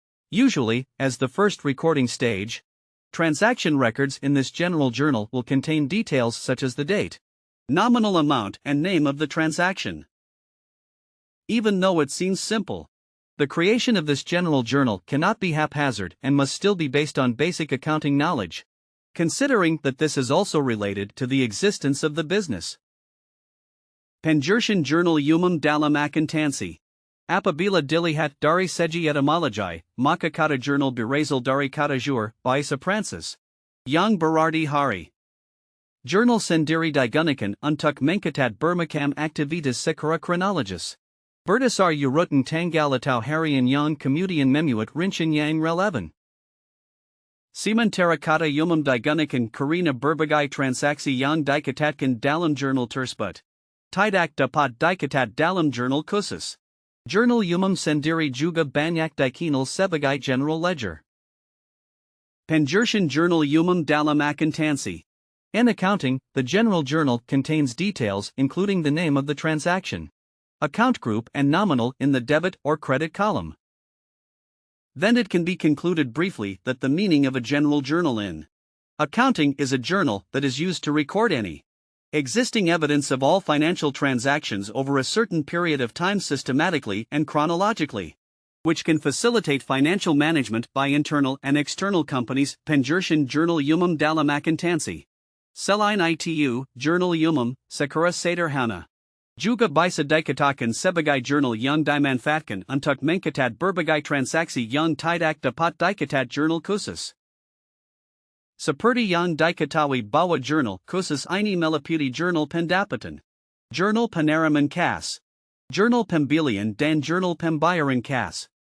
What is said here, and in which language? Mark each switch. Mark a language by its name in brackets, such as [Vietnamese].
[English] Usually, as the first recording stage, transaction records in this general journal will contain details such as the date, nominal amount, and name of the transaction. Even though it seems simple, the creation of this general journal cannot be haphazard and must still be based on basic accounting knowledge, considering that this is also related to the existence of the business. [Indonesian] Pengertian Jurnal Umum dalam Akutansi. Apabila dilihat dari segi etimologi, maka kata jurnal berasal dari kata jur, bahasa Prancis, yang berarti hari. Jurnal sendiri digunakan untuk mencatat bermacam aktivitas secara kronologis. Berdasar urutan tanggal atau harian yang kemudian memuat rincian yang relevan. Sementara kata umum digunakan karena berbagai transaksi yang dicatatkan dalam jurnal tersebut, tidak dapat dicatat dalam jurnal khusus. Jurnal umum sendiri juga banyak dikenal sebagai general ledger. Pengertian Jurnal Umum dalam Akutansi. [English] In accounting, the general journal contains details including the name of the transaction, account group, and nominal in the debit or credit column. Then it can be concluded briefly that the meaning of a general journal in accounting is a journal that is used to record any existing evidence of all financial transactions over a certain period of time systematically and chronologically, which can facilitate financial management by internal and external companies. [Indonesian] Pengertian Jurnal Umum dalam Akutansi. Selain itu, Jurnal Umum, secara sederhana, juga bisa dikatakan sebagai jurnal yang dimanfaatkan untuk mencatat berbagai transaksi yang tidak dapat dicatat jurnal khusus. Seperti yang diketahui bahwa jurnal khusus ini meliputi jurnal pendapatan, jurnal penerimaan kas, jurnal pembelian, dan jurnal pembayaran kas.